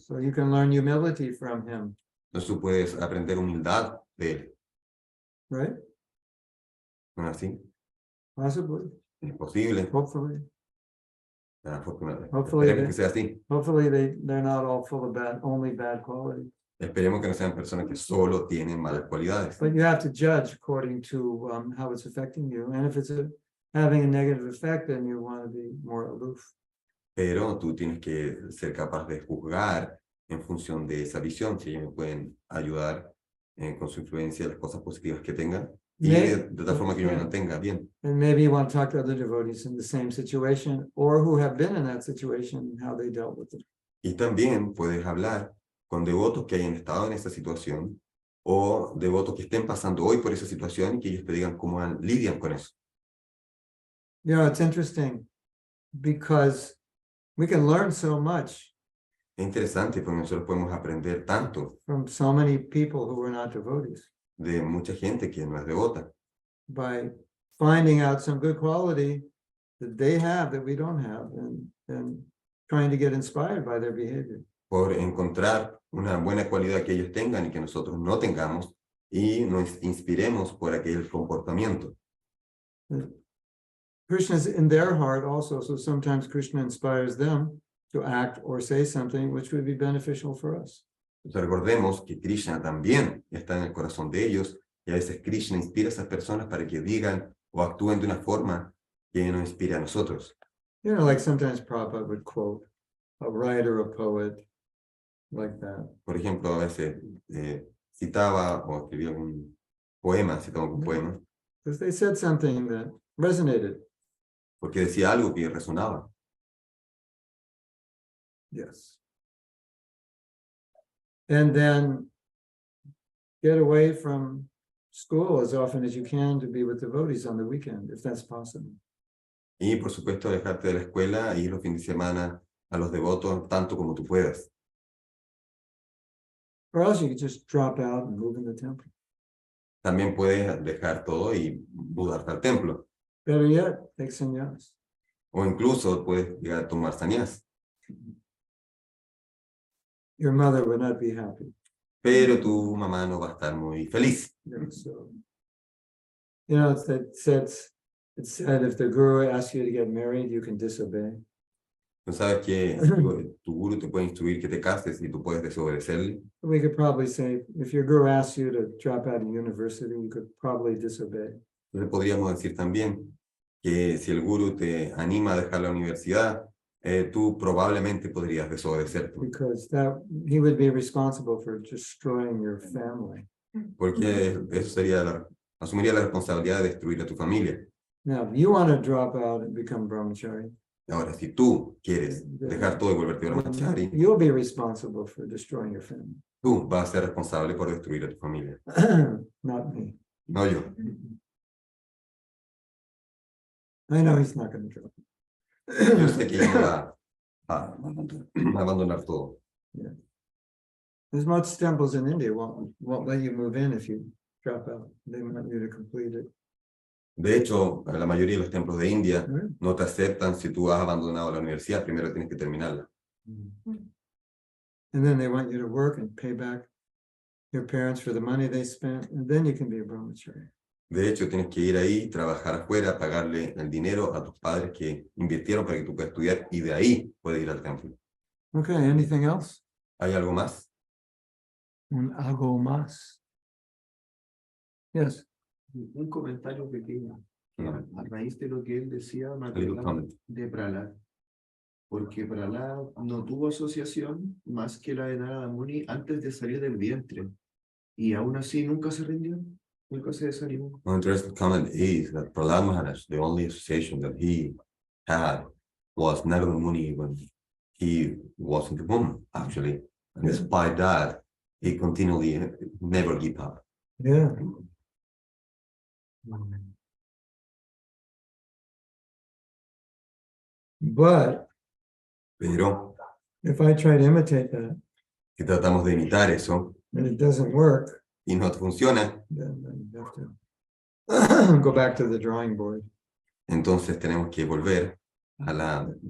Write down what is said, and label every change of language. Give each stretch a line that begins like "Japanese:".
English: So you can learn humility from him,
Spanish: Entonces tú puedes aprender humildad de él.
English: right?
Spanish: ¿No es así?
English: Possibly,
Spanish: Es posible.
English: hopefully.
Spanish: Afortunadamente.
English: Hopefully
Spanish: Esperemos que sea así.
English: Hopefully they're not all full of only bad qualities.
Spanish: Esperemos que no sean personas que solo tienen malas cualidades.
English: But you have to judge according to how it's affecting you. And if it's having a negative effect, then you want to be more aloof.
Spanish: Pero tú tienes que ser capaz de juzgar en función de esa visión, si ellos me pueden ayudar con su influencia, las cosas positivas que tengan, y de tal forma que yo me mantenga bien.
English: And maybe you want to talk to other devotees in the same situation or who have been in that situation and how they dealt with it.
Spanish: Y también puedes hablar con devotos que hayan estado en esa situación o devotos que estén pasando hoy por esa situación y que ellos te digan cómo lidian con eso.
English: You know, it's interesting because we can learn so much
Spanish: Es interesante porque nosotros podemos aprender tanto
English: from so many people who are not devotees
Spanish: de mucha gente que no es devota,
English: by finding out some good quality that they have that we don't have and trying to get inspired by their behavior.
Spanish: por encontrar una buena cualidad que ellos tengan y que nosotros no tengamos y nos inspiremos por aquel comportamiento.
English: Krishna is in their heart also, so sometimes Krishna inspires them to act or say something which would be beneficial for us.
Spanish: Entonces recordemos que Krishna también está en el corazón de ellos y a veces Krishna inspira a esas personas para que digan o actúen de una forma que nos inspire a nosotros.
English: You know, like sometimes Prabhupada would quote a writer, a poet, like that.
Spanish: Por ejemplo, a veces citaba o escribía un poema, citaba un poema,
English: Because they said something that resonated.
Spanish: porque decía algo que resonaba.
English: Yes. And then get away from school as often as you can to be with devotees on the weekend, if that's possible.
Spanish: Y por supuesto alejarte de la escuela e ir los fines de semana a los devotos tanto como tú puedas.
English: Or else you could just drop out and move in the temple.
Spanish: También puedes dejar todo y mudarte al templo.
English: Better yet, take sannyas.
Spanish: O incluso puedes llegar a tomar sannyas.
English: Your mother would not be happy.
Spanish: Pero tu mamá no va a estar muy feliz.
English: You know, so, you know, it said if the guru asks you to get married, you can disobey.
Spanish: Tú sabes que tu guru te puede instruir que te cases y tú puedes desobedecerle.
English: We could probably say, if your guru asks you to drop out of university, you could probably disobey.
Spanish: Entonces podríamos decir también que si el guru te anima a dejar la universidad, tú probablemente podrías desobedecer.
English: Because he would be responsible for destroying your family.
Spanish: Porque eso sería asumiría la responsabilidad de destruir a tu familia.
English: Now, if you want to drop out and become brahmachari,
Spanish: Ahora, si tú quieres dejar todo y volverte brahmachari,
English: you'll be responsible for destroying your family.
Spanish: tú vas a ser responsable por destruir a tu familia.
English: Not me.
Spanish: No yo.
English: I know he's not going to drop.
Spanish: Yo sé que ella va a abandonar todo.
English: There's much temples in India won't let you move in if you drop out. They want you to complete it.
Spanish: De hecho, la mayoría de los templos de India
English: Right?
Spanish: no te aceptan si tú has abandonado la universidad, primero tienes que terminarla.
English: And then they want you to work and pay back your parents for the money they spent, and then you can be a brahmachari.
Spanish: De hecho, tienes que ir ahí, trabajar afuera, pagarle el dinero a tus padres que invirtieron para que tú puedas estudiar y de ahí puedes ir al templo.
English: Okay, anything else?
Spanish: ¿Hay algo más? Algo más.
English: Yes.
Spanish: Un comentario pequeño. A raíz de lo que él decía, me
English: A little
Spanish: acordaba
English: comment.
Spanish: de Prahlad. Porque Prahlad no tuvo asociación más que la de Narada Muni antes de salir del vientre. Y aún así nunca se rindió, nunca se desanimó.
English: One interesting comment is that Prahlad Maharaj, the only association that he had was Narada Muni when he was in the womb, actually. And despite that, he continually never gave up. Yeah. But
Spanish: Pero
English: if I try to imitate that
Spanish: si tratamos de imitar eso
English: and it doesn't work,
Spanish: y no funciona,
English: then you have to go back to the drawing board.
Spanish: entonces tenemos que volver a la